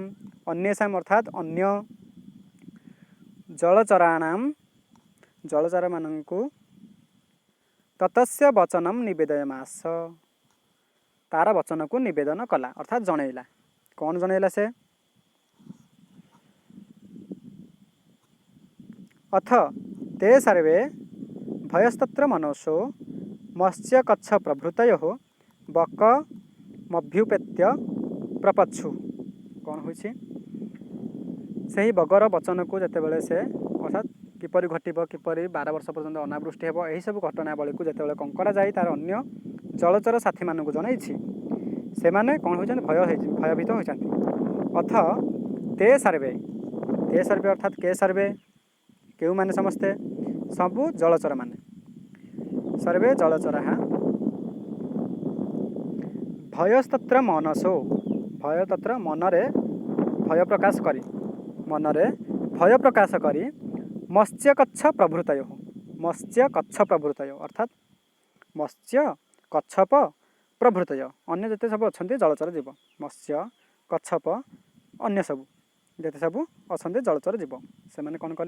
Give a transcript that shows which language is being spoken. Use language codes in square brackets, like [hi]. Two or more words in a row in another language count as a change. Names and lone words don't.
[or] ଅନ୍ୟେଷାଂ ଅର୍ଥାତ୍ [sa] ଅନ୍ୟ ଜଳଚରାଣାଂ [or] ଜଳଚରମାନଙ୍କୁ [sa] ତତସ୍ୟ ବଚନଂ ନିବେଦୟମାସ [or] ତାର ବଚନକୁ ନିବେଦନ କଲା ଅର୍ଥାତ୍ ଜଣେଇଲା। କ'ଣ ଜଣେଇଲା ସେ? [sa] ଅଥ ते सर्वे ଭୟସ୍ତତ୍ର ମନସୋ ମତ୍ସ୍ୟକଚ୍ଛ ପ୍ରଭୃତୟଃ ବକମଭ୍ୟୁପେତ୍ୟ ପ୍ରପଛୁ। [or] କ'ଣ ହୋଇଛି? ସେହି ବଗର ବଚନକୁ ଯେତେବେଳେ ସେ ଅର୍ଥାତ୍ କିପରି ଘଟିବ, କିପରି 12 ବର୍ଷ ପର୍ଯ୍ୟନ୍ତ ଅନାବୃଷ୍ଟି ହେବ, ଏହିସବୁ ଘଟଣାବଳୀକୁ ଯେତେବେଳେ କଙ୍କଡ଼ା ଯାଇ ତାର ଅନ୍ୟ ଜଳଚର ସାଥୀମାନଙ୍କୁ ଜଣାଇଛି, ସେମାନେ କ'ଣ ହୋଇଛନ୍ତି? ଭୟଭୀତ ହୋଇଛନ୍ତି। [sa] ଅଥ ते सर्वे [or] ଅର୍ଥାତ୍ [sa] କେ ସର୍ବେ [or] କେଉଁମାନେ? ସମସ୍ତେ, ସବୁ ଜଳଚର ମାନେ। [sa] ସର୍ବେ ଜଳଚରା ଭୟସ୍ତତ୍ର ମନସୋ [or] ଭୟତତ୍ର ମନରେ ଭୟ ପ୍ରକାଶ କରି [sa] ମତ୍ସ୍ୟକଚ୍ଛ ପ୍ରଭୃତୟ [or] ଅର୍ଥାତ୍ [sa] ମତ୍ସ୍ୟ କଚ୍ଛପ ପ୍ରଭୃତୟ [or] ଅନ୍ୟ ଯେତେ ସବୁ ଅଛନ୍ତି ଜଳଚର ଜୀବ, ମତ୍ସ୍ୟ କଚ୍ଛପ ଅନ୍ୟ ସବୁ ଯେତେ ସବୁ ଅଛନ୍ତି ଜଳଚର ଜୀବ, ସେମାନେ କ'ଣ କଲେ?